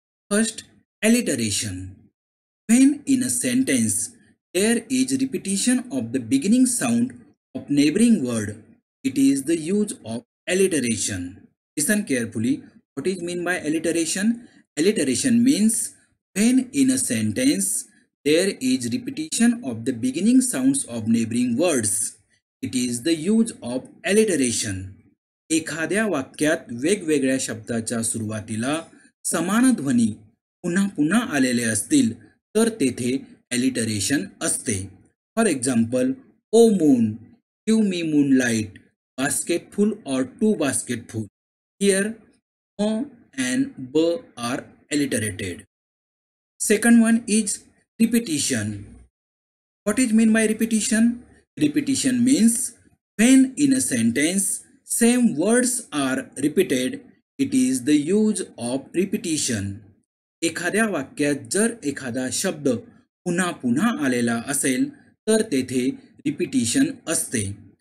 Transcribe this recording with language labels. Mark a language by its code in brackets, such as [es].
[en] First, alliteration. When in a sentence there is repetition of the beginning sound of neighboring word, it is the use of alliteration. Listen carefully. What is meant by alliteration? Alliteration means when in a sentence there is repetition of the beginning sounds of neighboring words. It is the use of alliteration. [mr] एखाद्या वाक्यात वेगवेगळ्या शब्दाच्या सुरुवातीला समान ध्वनी पुन्हा पुन्हा आलेले असतील तर तेथे alliteration असते. [en] For example, O moon, give me moonlight, basketful or too basketful. Here, o and b are alliterated. Second one is repetition. What is meant by repetition? Repetition means when in a sentence same words are repeated, it is the use of repetition. [mr] एखाद्या वाक्यात जर एखादा शब्द पुन्हा पुन्हा आलेला असेल तर तेथे रिपिटिशन असते.